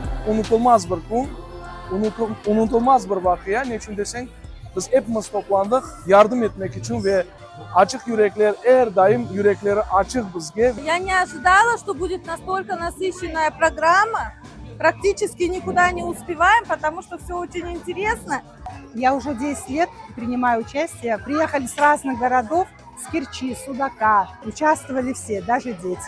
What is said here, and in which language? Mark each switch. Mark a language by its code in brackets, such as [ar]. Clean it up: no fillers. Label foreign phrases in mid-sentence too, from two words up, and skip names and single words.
[crh] unutulmaz bir kun, unutulmaz bir vakıya. Ne için deseng, biz hepimiz toplandık yardım etmek için ve açık yürekler her daim yürekleri açık bizge. [ru] Я не ожидала, что будет настолько насыщенная программа. Практически никуда не успеваем, потому что все очень интересно. Я уже 10 лет принимаю участие. Приехали с разных городов, с Керчи, Судака. Участвовали все, даже дети.